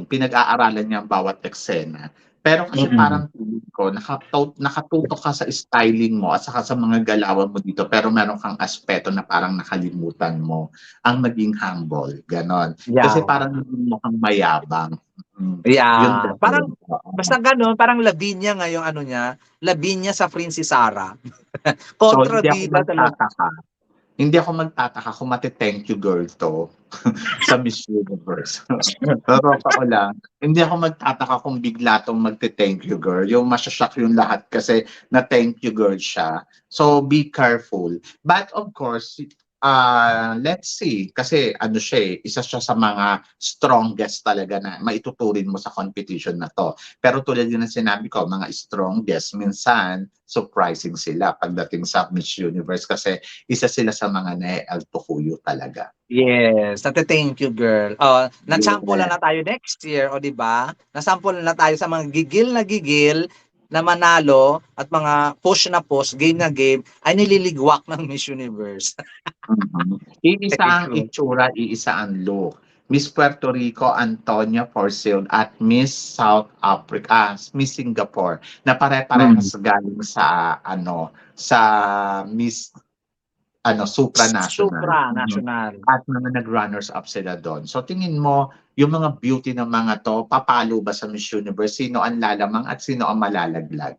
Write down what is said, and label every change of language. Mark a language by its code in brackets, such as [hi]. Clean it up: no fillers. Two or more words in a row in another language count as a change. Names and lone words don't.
[tl] Pinag-aaralan niya ang bawat eksena. Pero kasi parang feeling ko, nakatutok ka sa styling mo at saka sa mga galawan mo dito, pero meron kang aspeto na parang nakalimutan mo ang maging humble. Ganon. Kasi [en] Yeah. [tl] parang mo kang mayabang. Yun Yeah, parang dapat. basta gano'n, parang Lavinia nga yung niya, Lavinia sa Princess Sarah. So, hindi ako Kontrabida talaga. magtataka. Hindi ako magtataka kung mati- [en] thank you girl [tl] to sa Miss Universe. Pero totoo lang, hindi ako magtataka kung bigla tong magte- [en] thank you girl. [tl] Yung masya-shock yung lahat kasi na [en] thank you girl [tl] siya. [en] So be careful. But of course, let's see. [tl] Kasi ano siya isa siya sa mga strongest talaga na maituturing mo sa competition na 'to. Pero tulad din ng sinabi ko, mga strongest minsan surprising sila pagdating sa Miss Universe kasi isa sila sa mga nae-altukuyo talaga. [en] Yes, thank you, girl. Oh, na-sample Yeah. [tl] na tayo next year, o 'di ba? Na-sample na tayo sa mga gigil na manalo at mga push na push, game na game ay nililigwak ng Miss Universe. Iisa ang [en] True. [tl] itsura, iisa ang look. Miss Puerto Rico, Antonia Porcel at Miss South Africa, Miss Singapore na pare-parehas galing sa sa Miss supranational. Supranational. At mga nag- [en] runners up [tl] sila doon. So tingin mo, yung mga beauty ng mga 'to, papalo ba sa Miss Universe? Sino ang lalamang at sino ang malalaglag?